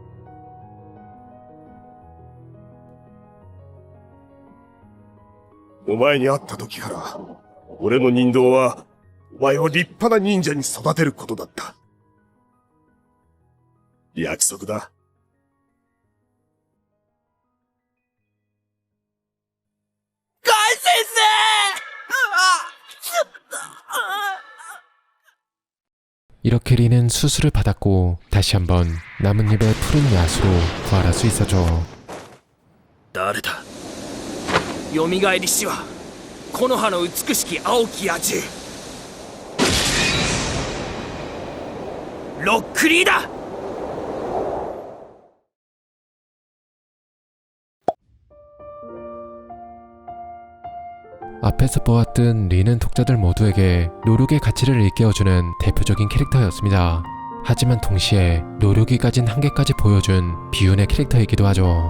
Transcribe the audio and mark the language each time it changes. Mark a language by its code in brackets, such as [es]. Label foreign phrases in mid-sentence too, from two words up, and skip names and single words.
[ja] お前に会った時から、俺の人道は、お前を立派な忍者に育てることだった。約束だ。ガイ先生！ [ko] 이렇게 리는 수술을 받았고 다시 한번 나뭇잎의 푸른 야수로 부활할 수 있었죠. [ja] 誰だ？蘇りしは木の葉の美しき青き野獣ロックリーだ。 [ko] 앞에서 보았던 리는 독자들 모두에게 노력의 가치를 일깨워주는 대표적인 캐릭터였습니다. 하지만 동시에 노력이 가진 한계까지 보여준 비운의 캐릭터이기도 하죠.